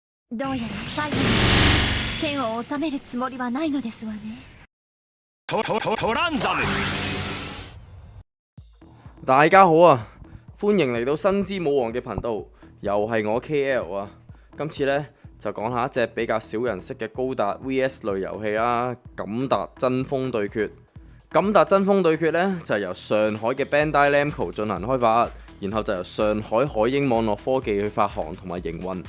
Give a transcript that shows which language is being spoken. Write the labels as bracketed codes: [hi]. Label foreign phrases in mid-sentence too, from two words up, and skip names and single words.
[ja] どうやら最後に剣を収めるつもりはないのですわね。トランザム， [yue] 大家好啊，歡迎嚟到新之武王嘅頻道，又係我 KL 啊。今次呢，就講下一隻比較少人識嘅高達 VS 類遊戲啦，敢達真風對決。敢達真風對決呢，就係由上海嘅 Bandai Namco 進行開發，然後就由上海海鷹網絡科技去發行同埋營運。